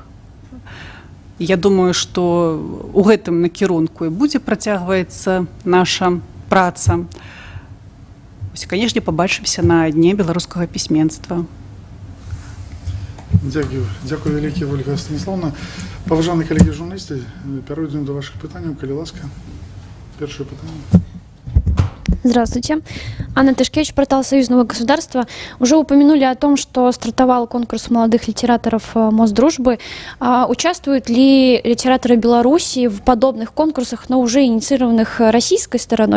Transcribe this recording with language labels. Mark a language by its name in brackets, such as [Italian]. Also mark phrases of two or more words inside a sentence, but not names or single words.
[Belarusian] Я думаю, што у гэтым накірунку і будзе працягваецца наша праца. Вось, канешне, пабачымся на дне беларускага пісьменства. Дякую вялікі, Ольга Станіславовна. Паважаны калегі журналісты, перейдем до ваших пытанняў, калі ласка. Першае пытанне. [Russian] Здравствуйте. Анна Тышкевич, портал Союзного государства. Уже упомянули о том, что стартовал конкурс молодых литераторов Мосдружбы. Участвуют ли литераторы Беларуси в подобных конкурсах, но уже инициированных российской стороной?